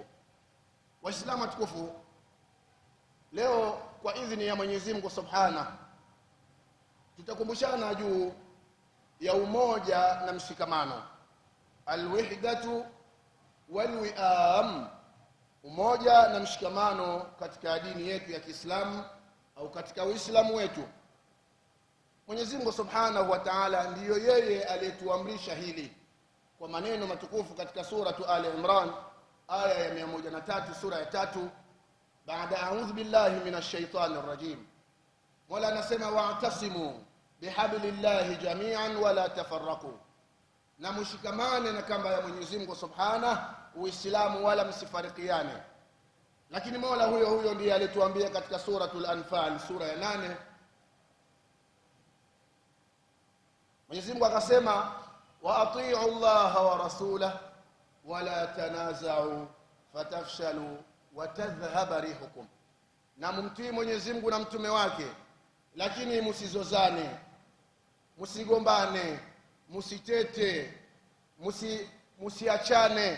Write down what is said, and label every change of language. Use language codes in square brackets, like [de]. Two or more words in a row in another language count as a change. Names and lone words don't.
[sw] Waislamu watukufu, leo kwa idhini ya Mwenyezi Mungu Subhanahu tutakumbushana juu ya umoja na mshikamano, [ar] الوحدة والوئام, [sw] umoja na mshikamano katika dini yetu ya Kiislamu au katika Uislamu wetu. Mwenyezi Mungu [ar] سبحانه وتعالى [sw] ndiyo yeye aliyetuamrisha hili, kwa maneno matukufu katika suratu Ali Imran aya ya 103, sura ya 3, baada [ar] أعوذ بالله من الشيطان الرجيم. [sw] Mola anasema [ar] واعتصموا بحبل الله جميعا ولا تفرقوا, [sw] na mshikamane na kamba ya Mwenyezi Mungu Subhanahu Uislamu, wala msifarikiane. Lakini Mola huyo ndiye alituambia katika suratul Anfal sura ya 8, Mwenyezi Mungu akasema [ar] وأطيعوا الله ورسوله ولا تنازعوا فتفشلوا وتذهب ريحكم, [sw] na mumtii Mwenyezi Mungu na mtume wake, lakini msizozane, msigombane, msitete, msiachane.